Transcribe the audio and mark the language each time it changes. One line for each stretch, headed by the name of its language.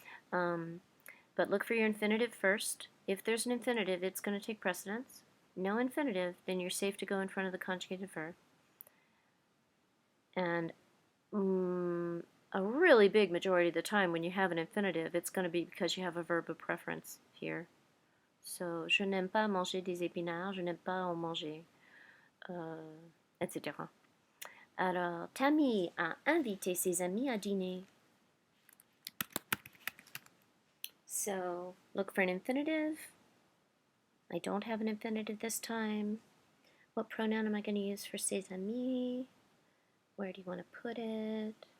English: But look for your infinitive first. If there's an infinitive, it's going to take precedence. No infinitive, then you're safe to go in front of the conjugated verb. And a really big majority of the time when you have an infinitive, it's going to be because you have a verb of preference here.
French: So, je n'aime pas manger des épinards, je n'aime pas en manger, etc. Alors, Tammy a invité ses amis à dîner.
English: So, look for an infinitive. I don't have an infinitive this time. What pronoun am I going to use for ses amis? Where do you want to put it?